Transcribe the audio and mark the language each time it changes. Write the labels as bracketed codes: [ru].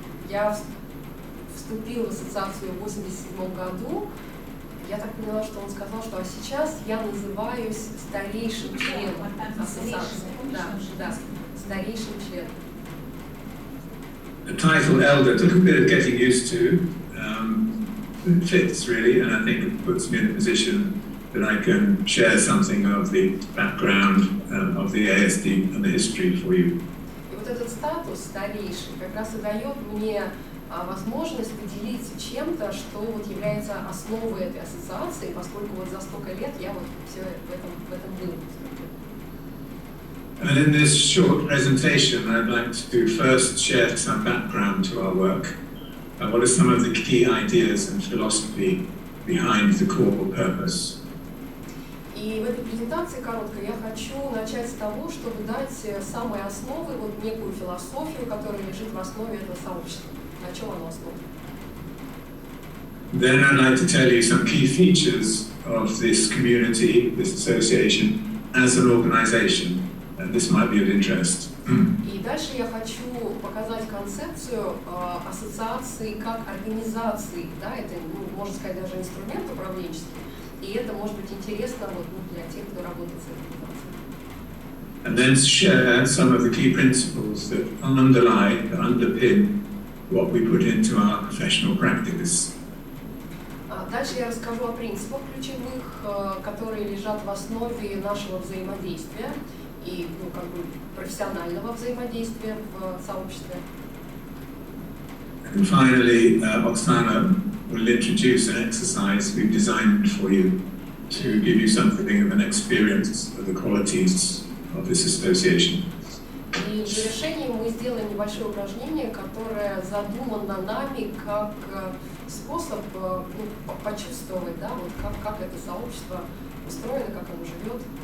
[ru] Я вступил в ассоциацию в 1987 году. Я так поняла, что он сказал, что сейчас я называюсь старейшим членом ассоциации. Да, старейшим членом. [en] The title elder took a bit of getting used to. It fits really, and I think it puts me in a position that I can share something of the background of the ASD and the history for you. [ru] И вот этот статус старейший как раз и дает мне возможность поделиться чем-то, что вот является основой этой ассоциации, поскольку вот за столько лет я вот все в этом был. [en] And in this short presentation, I'd like to first share some background to our work. What are some of the key ideas and philosophy behind the core purpose? [ru] И И в этой презентации короткой я хочу начать с того, чтобы дать самые основы, вот некую философию, которая лежит в основе этого сообщества. На чем оно основано? [en] Then I'd like to tell you some key features of this community, this association, as an organization. And this might be of interest. [ru] И дальше я хочу показать концепцию ассоциации как организации. Да, это, можно сказать, даже инструмент управленческий. И это может быть интересно вот, для тех, кто работает с организацией. [en] And then share some of the key principles that underpin what we put into our professional practice. [ru] Дальше я расскажу о принципах ключевых, которые лежат в основе нашего взаимодействия и как бы профессионального взаимодействия в сообществе. [en] And finally, Oksana will introduce an exercise we've designed for you to give you something of an experience of the qualities of this association. [ru] И в завершении мы сделаем небольшое упражнение, которое задумано нами как способ почувствовать, да, вот как это сообщество устроено, как оно живет.